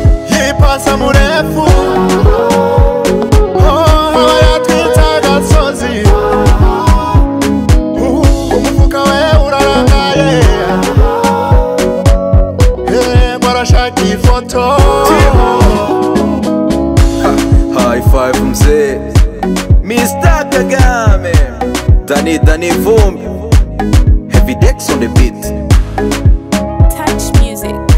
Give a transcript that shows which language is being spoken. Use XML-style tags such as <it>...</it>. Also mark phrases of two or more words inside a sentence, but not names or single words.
<rw>Yipasa murefu, oh, aba yatwitse agasozi. Uh, umufuka we urarangaye. Eh, barashaka ifoto.</rw> <en>High five mzee, Mister Kagame, Danny, Danny Vumbi, Heavy Decks on the beat. Touch music.</en>